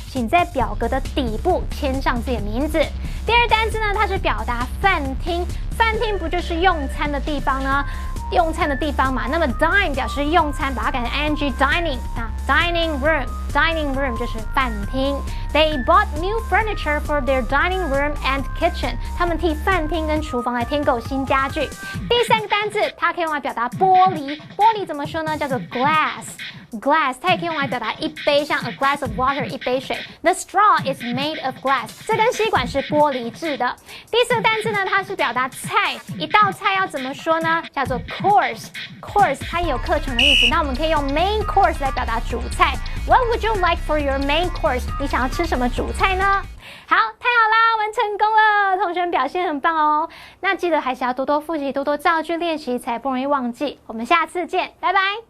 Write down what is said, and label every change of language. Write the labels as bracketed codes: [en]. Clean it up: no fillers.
[zh] 请在表格的底部签上自己的名字。第二单词呢，它是表达饭厅。饭厅不就是用餐的地方呢？用餐的地方嘛，那么 dine 表示用餐，把它改成 ing dining。那 dining room 就是饭厅。 [en] They bought new furniture for their dining room and kitchen。 [zh] 他们替饭厅跟厨房来添购新家具。第三个单字，它可以用来表达玻璃。玻璃怎么说呢？叫做 glass。Glass 它也可以用来表达一杯，像 [en] a glass of water [zh] 一杯水。 [en] The straw is made of glass。 [zh] 这根吸管是玻璃制的。第四个单字呢，它是表达菜。一道菜要怎么说呢？叫做 course。Course 它也有课程的意思。那我们可以用 main course 来表达主菜。 [en] What would you like for your main course？ [zh] 你想要吃什么主菜呢？好，太好啦，完成功了，同学们表现很棒哦。那记得还是要多多复习，多多造句练习，才不容易忘记。我们下次见，拜拜。